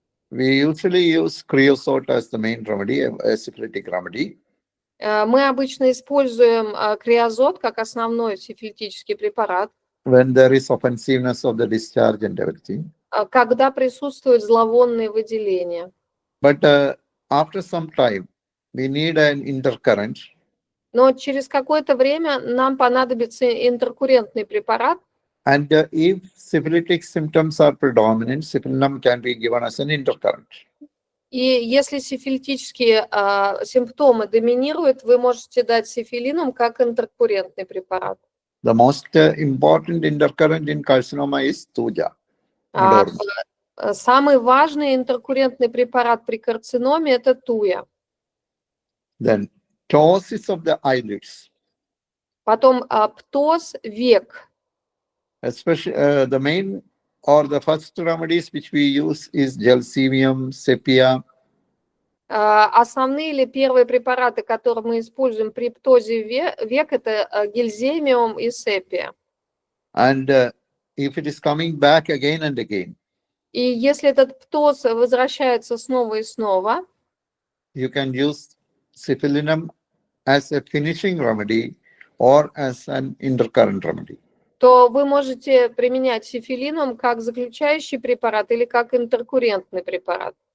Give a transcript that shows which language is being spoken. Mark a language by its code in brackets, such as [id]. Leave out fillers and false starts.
[en] We usually use creosote as the main remedy, a syphilitic remedy. [ru] Мы обычно используем креозот как основной сифилитический препарат. [en] When there is offensiveness of the discharge and everything. [ru] Когда присутствуют зловонные выделения. [en] But after some time, we need an intercurrent. [ru] Но через какое-то время нам понадобится интеркуррентный препарат. [en] And if syphilitic symptoms are predominant, Syphilinum can be given as an intercurrent. [ru] И если сифилитические симптомы доминируют, вы можете дать сифилинум как интеркуррентный препарат. [en] The most important intercurrent in carcinoma is Tuja. [ru] Самый важный интеркуррентный препарат при карциноме – это туя. [en] Then ptosis of the eyelids. [ru] Потом птоз век. [en] Especially the main or the first remedies which we use is Gelsemium, Sepia. [ru] Основные или первые препараты, которые мы используем при птозе век, это гельземиум и сепия. [en] And if it is coming back again and again. [ru] И если этот птоз возвращается снова и снова, [en] you can use Syphilinum as a finishing remedy or as an intercurrent remedy. [ru] То вы можете применять сифилинум как заключающий препарат или как интеркуррентный препарат.